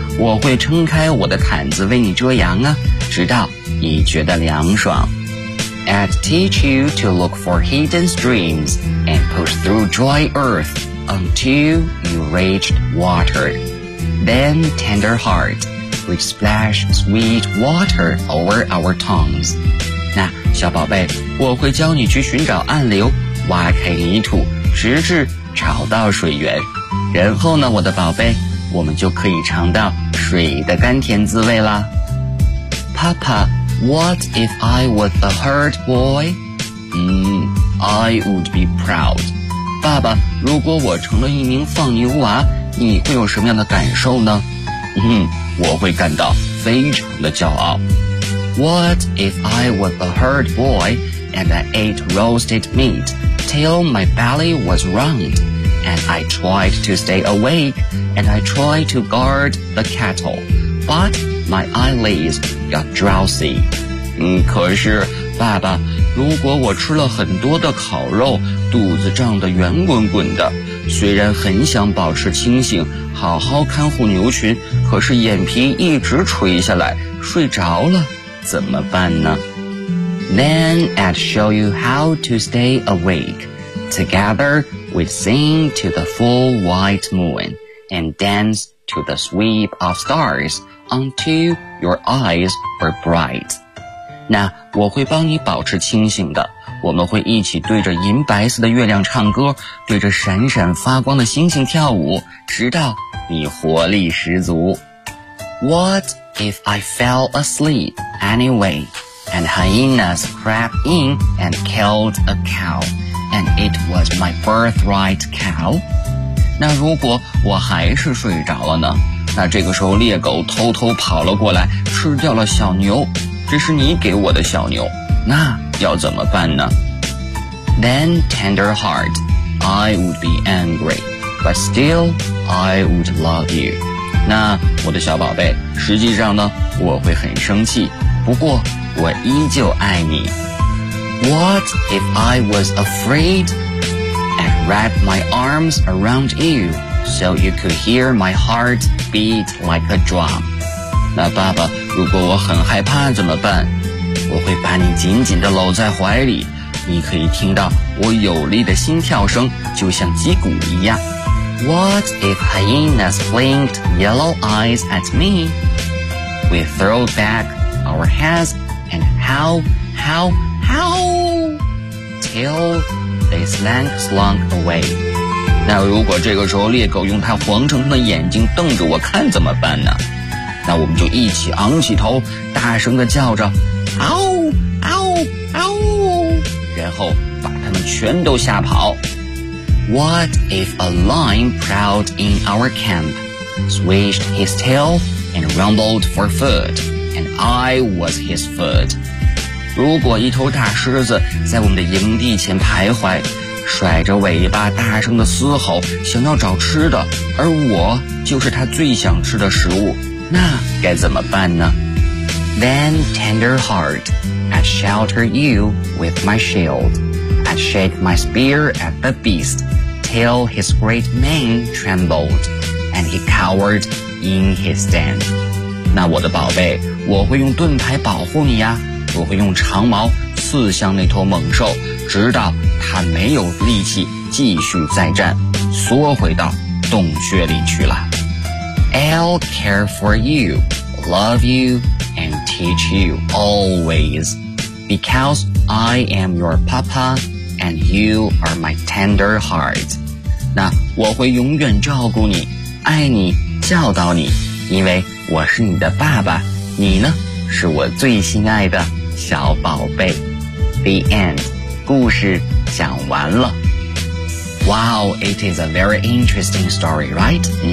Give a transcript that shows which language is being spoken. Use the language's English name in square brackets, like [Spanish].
[Chinese] 我会撑开我的毯子为你遮阳啊，直到你觉得凉爽。 [English] I'd teach you to look for hidden streams and push through dry earth until you reached water。 Then tender heartWe splash sweet water over our tongues。 [Chinese] 那小宝贝，我会教你去寻找暗流，挖开泥土，直至找到水源，然后呢我的宝贝，我们就可以尝到水的甘甜滋味啦。 [English] Papa, what if I was a herd boy? I would be proud。 [Chinese] 爸爸，如果我成了一名放牛娃，你会有什么样的感受呢？我会感到非常的骄傲。 [English] What if I was a herd boy and I ate roasted meat till my belly was round, and I tried to stay awake and I tried to guard the cattle, but my eyelids got drowsy。 [Chinese] 可是爸爸，如果我吃了很多的烤肉，肚子胀得圆滚滚的，虽然很想保持清醒好好看护牛群，可是眼皮一直垂下来睡着了，怎么办呢？ [English] Then I'd show you how to stay awake. Together we'd sing to the full white moon and dance to the sweep of stars until your eyes were bright。 [Chinese] 那我会帮你保持清醒的，我们会一起对着银白色的月亮唱歌，对着闪闪发光的星星跳舞，直到你活力十足。 [English] What if I fell asleep anyway and hyenas crept in and killed a cow and it was my birthright cow? [Chinese] 那如果我还是睡着了呢？那这个时候猎狗偷偷跑了过来，吃掉了小牛，这是你给我的小牛，那要怎么办呢？ [English] Then tender heart, I would be angry, but still I would love you。 [Chinese] 那我的小宝贝，实际上呢我会很生气，不过我依旧爱你。 [English] What if I was afraid and wrapped my arms around you so you could hear my heart beat like a drum? [Chinese] 那爸爸，如果我很害怕怎么办？我会把你紧紧地搂在怀里，你可以听到我有力的心跳声，就像击鼓一样。 [English] What if hyenas blinked yellow eyes at me? We throw back our heads and howl, howl, howl till they slunk away。 [Chinese] 那如果这个时候猎狗用它黄澄澄的眼睛瞪着我看怎么办呢？那我们就一起昂起头，大声地叫着嗷嗷嗷，然后把他们全都吓跑。 [English] What if a lion prowled in our camp, swished his tail and rumbled for food, and I was his food? [Chinese] 如果一头大狮子在我们的营地前徘徊，甩着尾巴大声地嘶吼，想要找吃的，而我就是他最想吃的食物，那该怎么办呢？ [English] Then tender heart, I'd shelter you with my shield. I'd shake my spear at the beast till his great mane trembled and he cowered in his den. [Chinese] 那我的宝贝，我会用盾牌保护你呀，我会用长矛刺向那头猛兽，直到它没有力气继续再战，缩回到洞穴里去了。 [English] I'll care for you, love youAnd teach you always, because I am your papa, and you are my tender heart. [Chinese] 那我会永远照顾你，爱你，教导你，因为我是你的爸爸，你呢，是我最心爱的小宝贝。 [English] The end. [Chinese] 故事讲完了。 [English] Wow, it is a very interesting story, right?